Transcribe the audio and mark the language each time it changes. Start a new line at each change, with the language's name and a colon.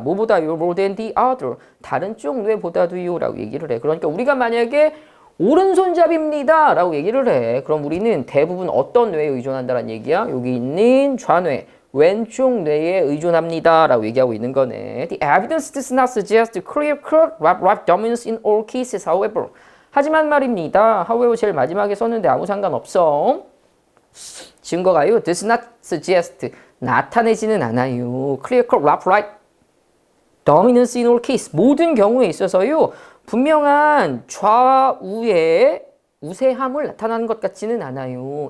Korean: 뭐보다요?
English: more than the other.
Korean: 다른 쪽 뇌보다도요. 라고 얘기를 해. 그러니까 우리가 만약에 오른손잡이입니다. 라고 얘기를 해. 그럼 우리는 대부분 어떤 뇌에 의존한다는 얘기야? 여기 있는 좌뇌. 왼쪽 뇌에 의존합니다. 라고 얘기하고 있는 거네.
English: The evidence does not suggest clear-cut right dominance in all cases, however.
Korean: 하지만 말입니다. however 제일 마지막에 썼는데 아무 상관없어. 증거가요.
English: does not suggest.
Korean: 나타내지는 않아요.
English: clear-cut right dominance in all cases.
Korean: 모든 경우에 있어서요. 분명한 좌우의 우세함을 나타나는 것 같지는 않아요.